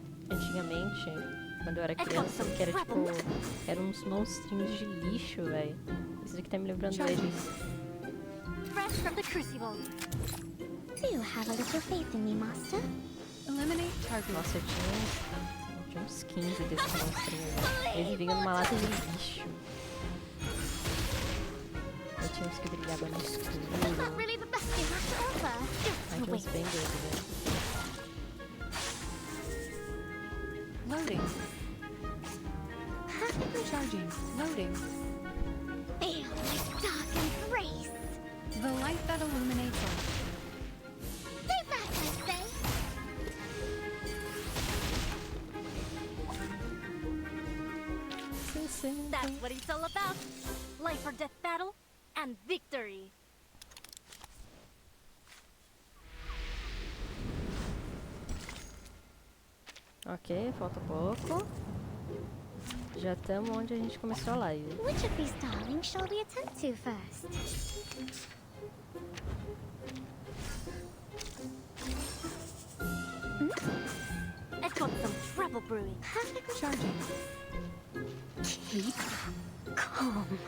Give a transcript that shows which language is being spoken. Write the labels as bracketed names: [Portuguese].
[Portuguese] Antigamente, quando eu era criança, que era tipo... Eram uns monstrinhos de lixo, velho. Isso daqui tá me lembrando deles. [English] Fresh from the crucible. Do you have a little faith in me, master? Eliminate target. [Portuguese] Nossa, eu tinha uns 15 desses monstrinhos, velho. Eles vinham numa lata de lixo. Eu tinha uns que brilhavam no [English] That's not [Portuguese] escuro. [English] really the best game after ever. [Portuguese] Ai, tinha uns bem doidos, velho. [English] Loading. Perfectly charging. Loading. Feel my dark embrace! The light that illuminates all. Stay back, I say! That's what it's all about. Life or death battle and victory. [Portuguese] Ok, falta pouco. Já estamos onde a gente começou a live. [English] Which of these darlings shall we attend to first? I've got some trouble brewing. Perfectly Charging. keep calm.